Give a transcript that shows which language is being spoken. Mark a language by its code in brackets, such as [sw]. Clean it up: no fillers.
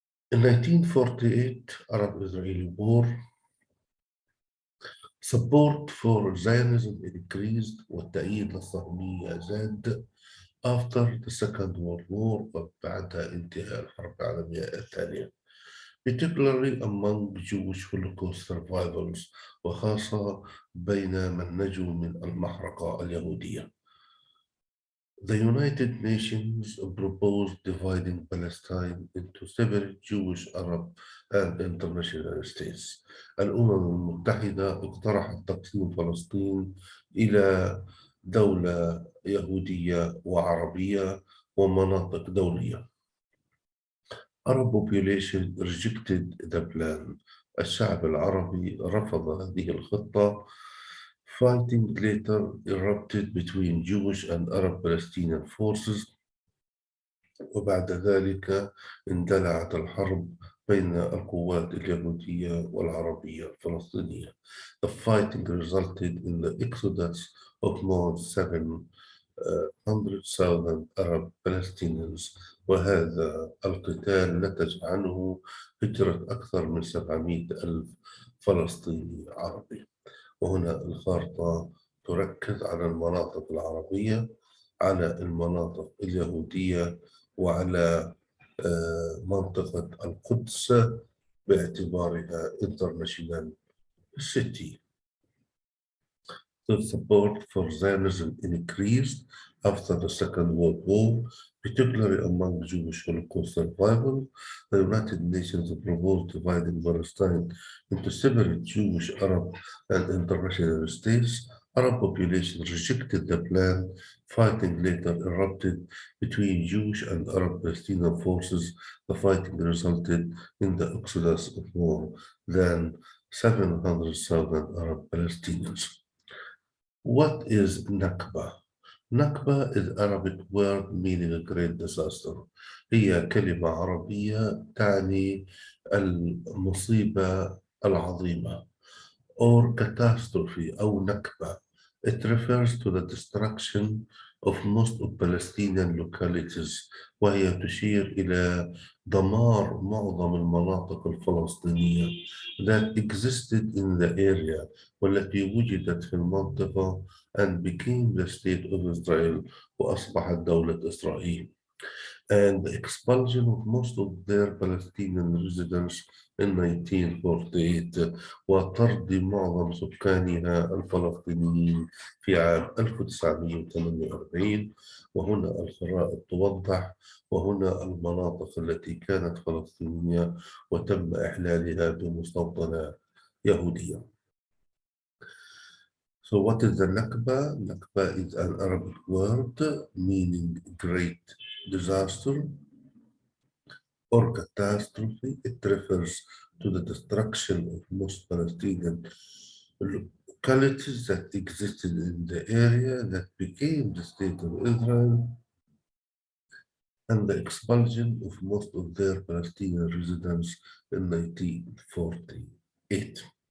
[en] In 1948 Arab-Israeli war, support for Zionism increased [ar] والتأييد للصهيونية زاد [en] after the Second World War [ar] وبعد انتهاء الحرب العالمية الثانية, [en] particularly among Jewish Holocaust survivors [ar] وخاصة بين من نجوا من المحرقة اليهودية. [en] The United Nations proposed dividing Palestine into separate Jewish, Arab, and international states. [ar] الأمم المتحدة اقترحت تقسيم فلسطين إلى دولة يهودية وعربية ومناطق دولية. [en] Arab population rejected the plan. [ar] الشعب العربي رفض هذه الخطة. [en] Fighting later erupted between Jewish and Arab Palestinian forces [ar] وبعد ذلك اندلعت الحرب بين القوات اليهودية والعربية الفلسطينية. [en] The fighting resulted in the exodus of more than 700,000 Arab Palestinians، [ar] وهذا القتال نتج عنه هجرة أكثر من 700,000 فلسطيني عربي. وهنا الخارطة تركز على المناطق العربية، على المناطق اليهودية، وعلى منطقة القدس باعتبارها [en] international city. The support for Zionism increased after the Second World War, particularly among Jewish Holocaust survivors. The United Nations proposed dividing Palestine into separate Jewish, Arab, and international states. Arab population rejected the plan. Fighting later erupted between Jewish and Arab Palestinian forces. The fighting resulted in the exodus of more than 700,000 Arab Palestinians. What is Nakba? Nakba is Arabic word meaning a great disaster. [ar] هي كلمة عربية تعني المصيبة العظيمة [en] or catastrophe [ar] أو نكبة. [en] It refers to the destruction of most of Palestinian localities، [ar] وهي تشير إلى دمار معظم المناطق الفلسطينية [en] that existed in the area، [ar] والتي وجدت في المنطقة [en] and became the state of Israel، [ar] وأصبحت دولة إسرائيل. [en] And the expulsion of most of their Palestinian residents in 1948، [ar] وطرد معظم سكانها الفلسطينيين في عام 1948. وهنا الخرائط توضح، وهنا المناطق التي كانت فلسطينية وتم إحلالها بمستوطنات يهودية. [en] So what is the Nakba? Nakba is an Arabic word meaning great disaster or catastrophe. It refers to the destruction of most Palestinian localities that existed in the area that became the state of Israel, and the expulsion of most of their Palestinian residents in 1948.